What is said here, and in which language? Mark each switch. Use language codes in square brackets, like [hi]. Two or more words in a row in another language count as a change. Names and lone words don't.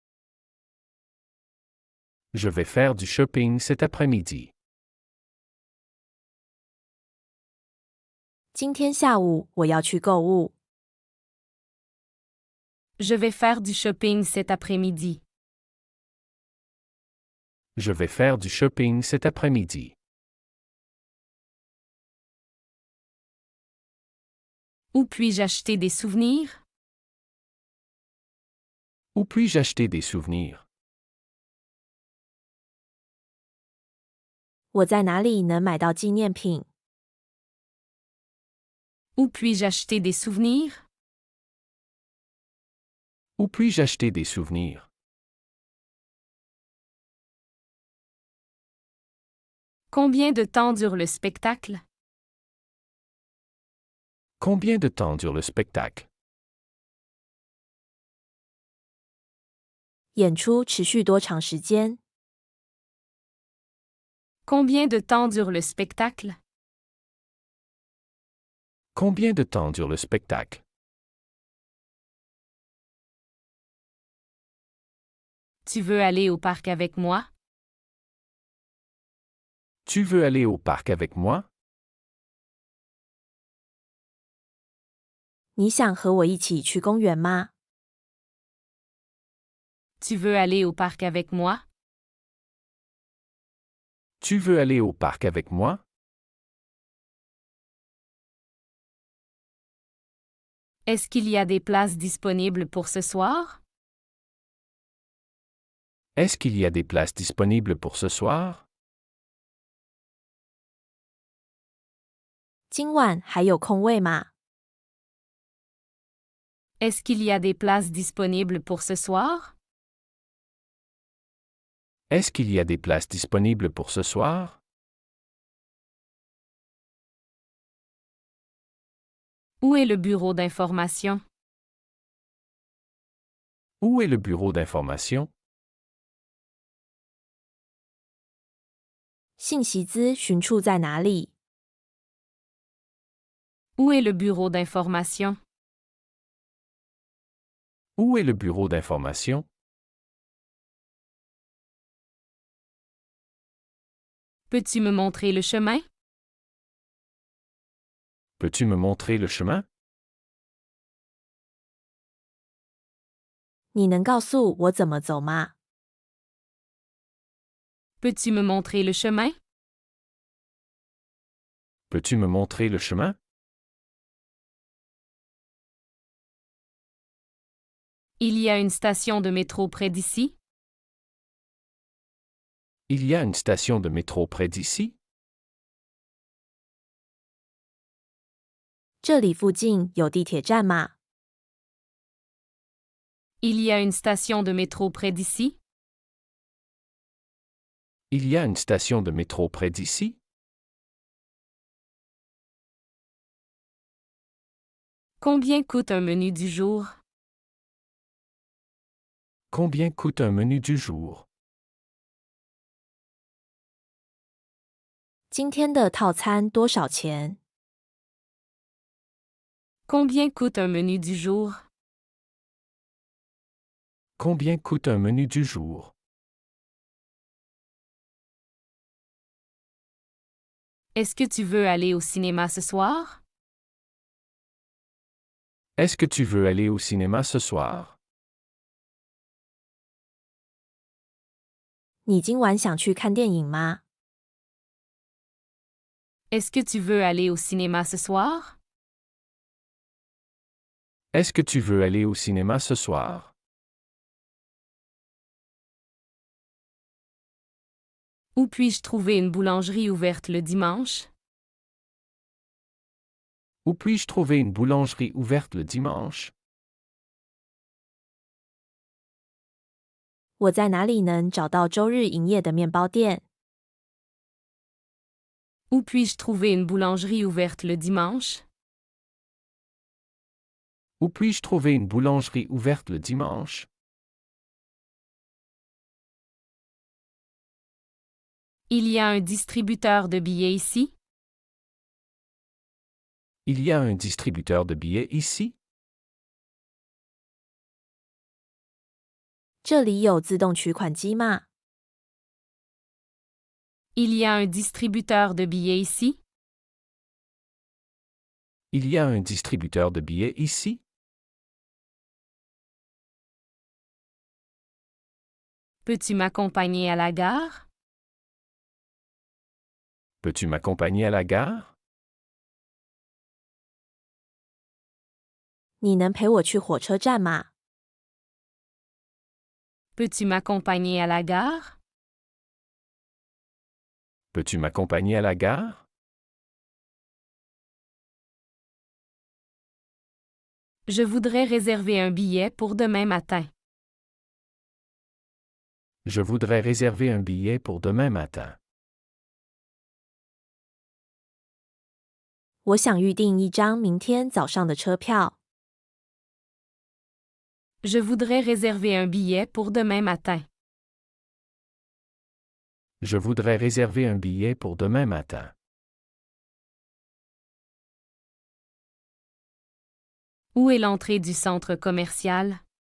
[fr] Je vais faire du shopping cet après-midi. [zh] 今天下午我要去购物。 [fr] Je vais faire du shopping cet après-midi. Je vais faire du shopping cet après-midi. Où puis-je acheter des souvenirs? Où puis-je acheter des souvenirs? [zh] 我在哪里能买到纪念品？ [fr] Où puis-je acheter des souvenirs? Où puis-je acheter des souvenirs? Combien de temps dure le spectacle? Combien de temps dure le spectacle? [zh] 演出持续多长时间？ [fr] Combien de temps dure le spectacle? Combien de temps dure le spectacle? Tu veux aller au parc avec moi? Tu veux aller au parc avec moi? [zh] 你想和我一起去公园吗？ [fr] Tu veux aller au parc avec moi? Tu veux aller au parc avec moi? Est-ce qu'il y a des places disponibles pour ce soir? Est-ce qu'il y a des places disponibles pour ce soir? [zh] 今晚还有空位吗？ [fr] Est-ce qu'il y a des places disponibles pour ce soir? Est-ce qu'il y a des places disponibles pour ce soir? Où est le bureau d'information? Où est le bureau d'information? [zh] 信息资询处在哪里？ [fr] Où est le bureau d'information? Où est le bureau d'information? Peux-tu me montrer le chemin? Peux-tu me montrer le chemin? [zh] 你能告诉我怎么走吗？ [fr] Peux-tu me montrer le chemin? Peux-tu me montrer le chemin? Il y a une station de métro près d'ici? Il y a une station de métro près d'ici? [zh] 这里附近有地铁站吗？ [fr] Il y a une station de métro près d'ici? Il y a une station de métro près d'ici? Combien coûte un menu du jour? Combien coûte un menu du jour? [zh] 今天的套餐多少钱？ [fr] Combien coûte un menu du jour? Combien coûte un menu du jour? Est-ce que tu veux aller au cinéma ce soir? Est-ce que tu veux aller au cinéma ce soir? [zh] 你今晚想去看电影吗？ [fr] Est-ce que tu veux aller au cinéma ce soir? Est-ce que tu veux aller au cinéma ce soir? Où puis-je trouver une boulangerie ouverte le dimanche? Où puis-je trouver une boulangerie ouverte le dimanche? [zh] 我在哪里能找到周日营业的面包店？ [fr] Où puis-je trouver une boulangerie ouverte le dimanche? Où puis-je trouver une boulangerie ouverte le dimanche? Il y a un distributeur de billets ici? Il y a un distributeur de billets ici? [zh] 这里有自动取款机吗？ [fr] Il y a un distributeur de billets ici? Il y a un distributeur de billets ici? Peux-tu m'accompagner à la gare? Peux-tu m'accompagner à la gare? [zh] 你能陪我去火车站吗？ [fr] Peux-tu m'accompagner à la gare? Peux-tu m'accompagner à la gare? Je voudrais réserver un billet pour demain matin. Je voudrais réserver un billet pour demain matin. [zh] 我想预订一张明天早上的车票。 [fr] Je voudrais réserver un billet pour demain matin. Je voudrais réserver un billet pour demain matin. Où est l'entrée du centre commercial?